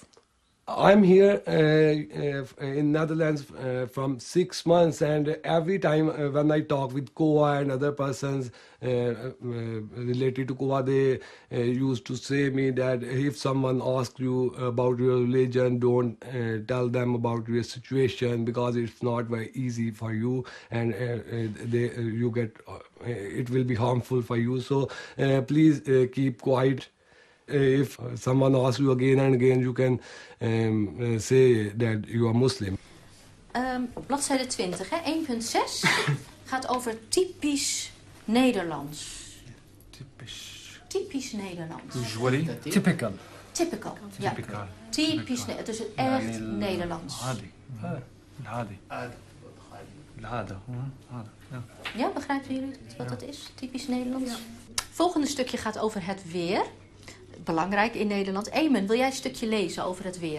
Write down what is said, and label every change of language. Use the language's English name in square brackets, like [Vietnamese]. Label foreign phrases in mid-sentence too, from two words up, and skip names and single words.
[English] I'm here in Netherlands from 6 months, and every time when I talk with Koa and other persons related to Koa, they used to say me that if someone asks you about your religion, don't tell them about your situation because it's not very easy for you, and you get it will be harmful for you. So please keep quiet. If someone asks you again and again, you can say that you are Muslim. [Dutch] Bladzijde 20, hè? 1.6 gaat over typisch Nederlands. Typisch Nederlands. [English] Usually. Typical. Typical, [Dutch] ja. Typisch, dus echt Nederlands. Ja, begrijpen jullie wat dat is? Typisch Nederlands. Volgende stukje gaat over het weer. Belangrijk in Nederland. Eamon, wil jij een stukje lezen over het weer?